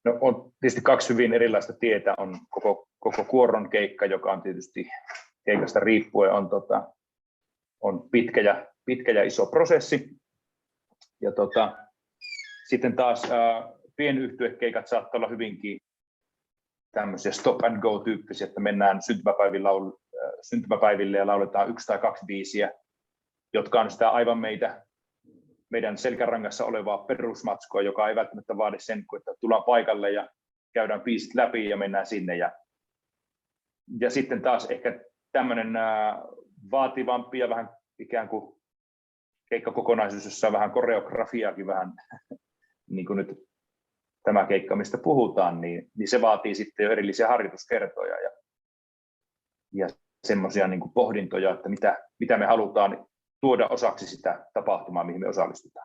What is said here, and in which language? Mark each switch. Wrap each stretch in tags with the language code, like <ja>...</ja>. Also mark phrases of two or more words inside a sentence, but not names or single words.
<fi>No, on tietysti kaksi hyvin erilaista tietä. On koko kuoron keikka, joka on tietysti keikasta riippuen on pitkä ja iso prosessi. Ja sitten taas pienyhtyekeikat saattaa olla hyvinkin tämmöisiä</fi> <en>stop and go</en> <fi>-tyyppisiä, että mennään syntymäpäiville ja lauletaan 1 tai 2 biisiä, jotka on sitä aivan meidän selkärangassa olevaa perusmatskua, joka ei välttämättä vaadi sen, että tullaan paikalle ja käydään biisit läpi ja mennään sinne. Ja sitten taas ehkä tämmöinen vaativampi ja vähän ikään kuin keikkakokonaisuus, jossa on vähän koreografiaakin vähän, niin kuin nyt tämä keikka, mistä puhutaan, niin se vaatii sitten jo erillisiä harjoituskertoja ja semmoisia niin kuin pohdintoja, että mitä me halutaan tuoda osaksi sitä tapahtumaa, mihin me osallistutaan.</fi>